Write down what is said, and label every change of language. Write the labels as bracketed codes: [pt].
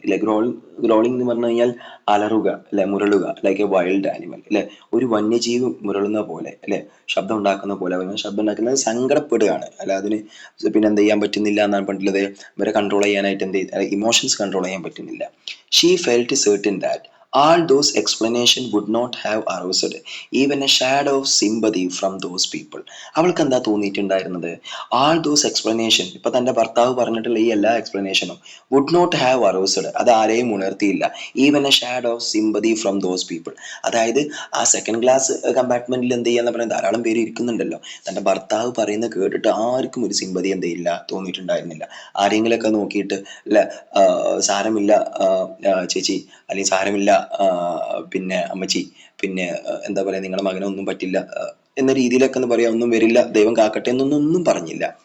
[ml] ഇല്ലെ, ഗ്രോളിംഗ് എന്ന് പറഞ്ഞു കഴിഞ്ഞാൽ അലറുക, അല്ലെ, മുരളുക, [en] like a wild animal, [ml] അല്ലെ, ഒരു വന്യജീവി മുരളുന്ന പോലെ, അല്ലെ, ശബ്ദം ഉണ്ടാക്കുന്ന പോലെ. അവന് ശബ്ദം ഉണ്ടാക്കുന്നത് സങ്കടപ്പെടുകയാണ്, അല്ല അതിന് പിന്നെ എന്ത് ചെയ്യാൻ പറ്റുന്നില്ല എന്നാണ് പറഞ്ഞിട്ടുള്ളത്. ഇവരെ കൺട്രോൾ ചെയ്യാനായിട്ട് ഇമോഷൻസ് കൺട്രോൾ ചെയ്യാൻ പറ്റുന്നില്ല. [en] She felt certain that all those explanation would not have aroused even a shadow of sympathy from those people. [ml] അവൾക്ക് എന്താ തോന്നിയിട്ടുണ്ടായിരുന്നത്? [en] all those explanation, [ml] ഇപ്പൊ തന്റെ ഭർത്താവ് പറഞ്ഞിട്ടുള്ള ഈ എല്ലാ എക്സ്പ്ലനേഷനും [en] would not have aroused, [ml] അത് ആരെയും ഉണർത്തിയില്ല. [en] even a shadow of sympathy from those people. [ml] അതായത് ആ സെക്കൻഡ് ക്ലാസ് കമ്പാർട്ട്മെന്റിൽ എന്ത് ചെയ്യാന്ന് പറയുന്നത് ധാരാളം പേര് ഇരിക്കുന്നുണ്ടല്ലോ. തന്റെ ഭർത്താവ് പറയുന്നത് കേട്ടിട്ട് ആർക്കും ഒരു സിമ്പതി എന്ത് ചെയ്യില്ല, തോന്നിയിട്ടുണ്ടായിരുന്നില്ല. ആരെങ്കിലൊക്കെ നോക്കിയിട്ട് അല്ല, സാരമില്ല ചേച്ചി, അല്ലെങ്കിൽ സാരമില്ല പിന്നെ അമ്മച്ചി, പിന്നെ എന്താ പറയാ, നിങ്ങളുടെ മകനെ ഒന്നും പറ്റില്ല എന്ന രീതിയിലൊക്കെ എന്ന് പറയാ, ഒന്നും വരില്ല, ദൈവം കാക്കട്ടെ എന്നൊന്നും പറഞ്ഞില്ല.